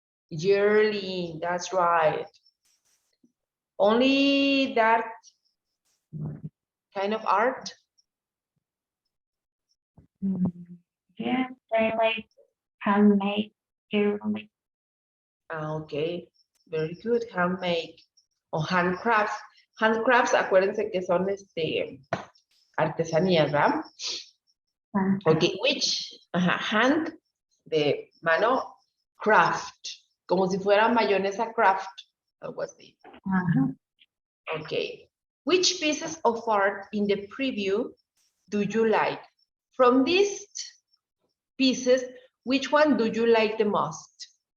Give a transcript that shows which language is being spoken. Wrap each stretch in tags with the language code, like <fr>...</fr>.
<en>Yearly, that's right. Only that kind of art? Yeah, I like handmade jewelry. Okay, very good. Handmade o handcrafts.</en> <es>Handcrafts, acuérdense que son artesanías, ¿verdad? Ok, hand de mano, craft, como si fuera mayonesa craft, algo así.</es> <en>Okay, which pieces of art in the preview do you like? From these pieces, which one do you like the most?</en>